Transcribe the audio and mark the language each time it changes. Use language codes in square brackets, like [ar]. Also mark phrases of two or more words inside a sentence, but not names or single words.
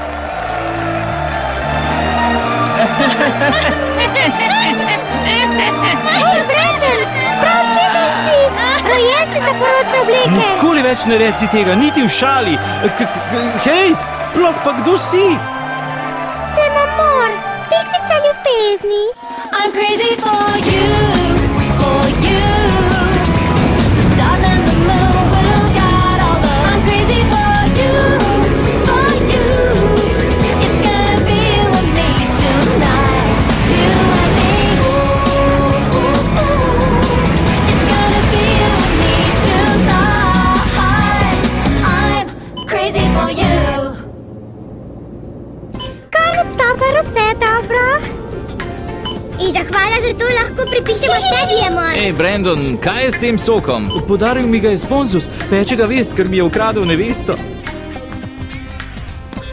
[sl] Nikoli več ne reci tega, niti v šali. Hej, sploh pa kdo si? Sem amor, piksica ljubezni. [en] I'm crazy for you, for you. The stars and the moon will look out all the. I'm crazy for you, for you. It's gonna be with me tonight, you and me. Ooh, ooh, ooh. It's gonna be with me tonight. I'm crazy for you. [sl] Konec stavka vse dobro. In zahvala za to lahko pripišemo tebi, amor. Ej, Brendon, kaj je s tem sokom? Podaril mi ga je sponzus, peče ga vest, ker mi je ukradel nevesto.